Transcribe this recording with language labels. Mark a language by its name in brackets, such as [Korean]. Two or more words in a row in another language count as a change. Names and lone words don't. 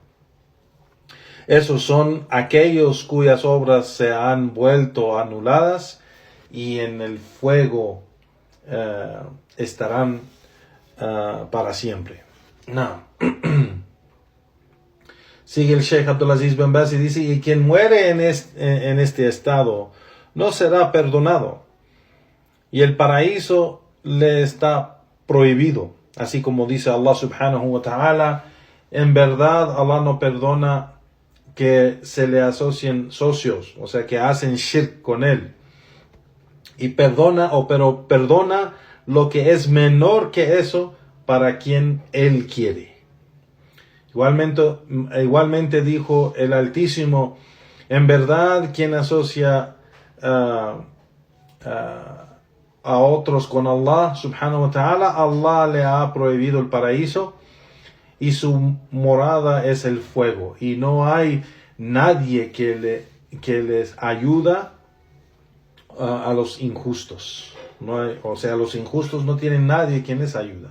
[Spanish] Esos son aquellos cuyas obras se han vuelto anuladas y en el fuego estarán para siempre. No. Sigue el Sheikh Abdulaziz bin Baz y dice, y quien muere en este estado no será perdonado, y el paraíso le está prohibido, así como dice Allah [Arabic] سبحانه وتعالى, [Spanish] en verdad Allah no perdona que se le asocien socios, o sea que hacen shirk con él, y pero perdona lo que es menor que eso para quien él quiere. Igualmente dijo el Altísimo, en verdad quien asocia a otros con Allah [Arabic] سبحانه وتعالى, [Spanish] Allah le ha prohibido el paraíso y su morada es el fuego, y no hay nadie que les ayuda a los injustos. Los injustos no tienen nadie quien les ayuda.